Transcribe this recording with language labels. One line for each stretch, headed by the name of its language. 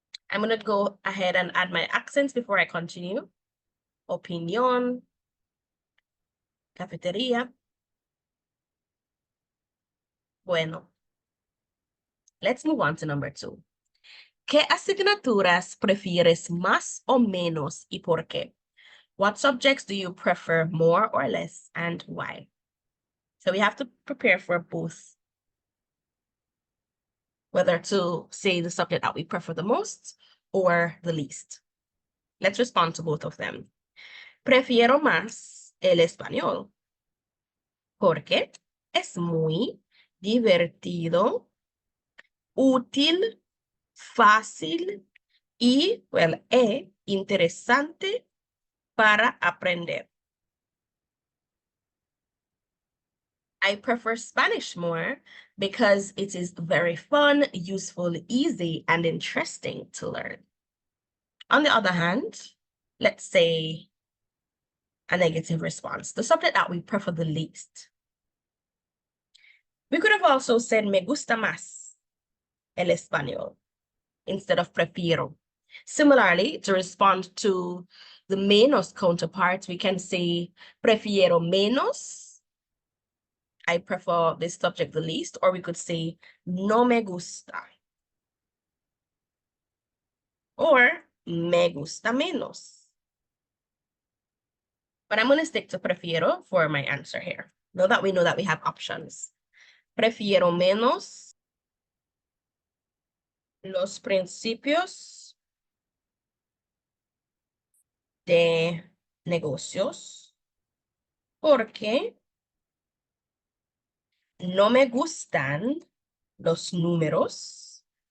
English: I'm going to go ahead and add my accents before I continue. Opinión, cafetería. Bueno, let's move on to number 2.
Spanish: ¿Qué asignaturas prefieres más o menos y por qué?
English: What subjects do you prefer more or less and why? So we have to prepare for both, whether to say the subject that we prefer the most or the least. Let's respond to both of them.
Spanish: Prefiero más el español porque es muy divertido, útil, fácil y, well, interesante para aprender.
English: I prefer Spanish more because it is very fun, useful, easy, and interesting to learn. On the other hand, let's say a negative response, the subject that we prefer the least. We could have also said me gusta más el español instead of prefiero. Similarly, to respond to the menos counterpart, we can say prefiero menos. I prefer this subject the least, or we could say no me gusta.
Spanish: Or me gusta menos.
English: But I'm going to stick to prefiero for my answer here. Now that we know that we have options.
Spanish: Prefiero menos los principios de negocios porque no me gustan los números.